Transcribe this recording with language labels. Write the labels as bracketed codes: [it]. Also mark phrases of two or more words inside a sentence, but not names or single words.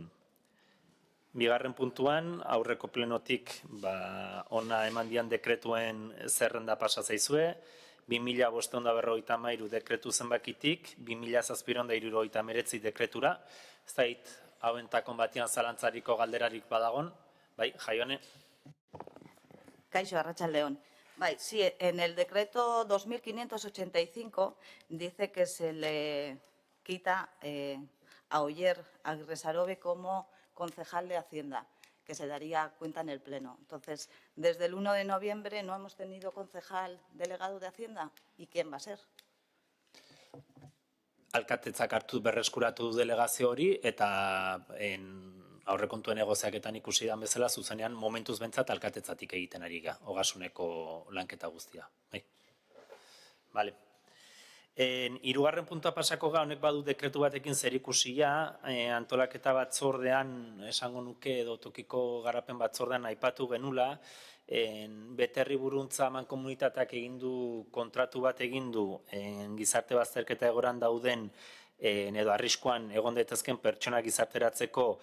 [eu] Bigarren puntuan, aurreko plenotik ona eman dian dekretuen zerrenda pasa zaizue, 2553 dekretu zenbakitik, 2779 dekretura, ez dait, hauentakon batian zalantzariko galderarik badagon, bai, Jaione? Kaixo, arratsaldeon. Bai, [es] sí, en el decreto 2585 dice que se le quita a Oyer Aguirre como concejal de Hacienda, que se daría cuenta en el Pleno. Entonces, desde el 1 de noviembre no hemos tenido concejal delegado de Hacienda. ¿Y quién va a ser? [eu] Alkatetzak hartu berreskuratu du delegazio hori, eta aurrekontuen negoziaketan ikusi dan bezala, zuzenean momentuz bentsat alkatetzatik egiten ari ga, Ogasuneko lanketa guztia. Vale. Hirugarren puntua pasako ga, honek badu dekretu batekin zerikusia, antolaketa batzordean, esango nuke edo tokiko garapen batzordean aipatu genula, Beterri Buruntza mankomunitateak egindu, kontratu bat egindu, gizarte bazterketa egoran dauden, edo arriskuan egon daitezken pertsona gizarteratzeko,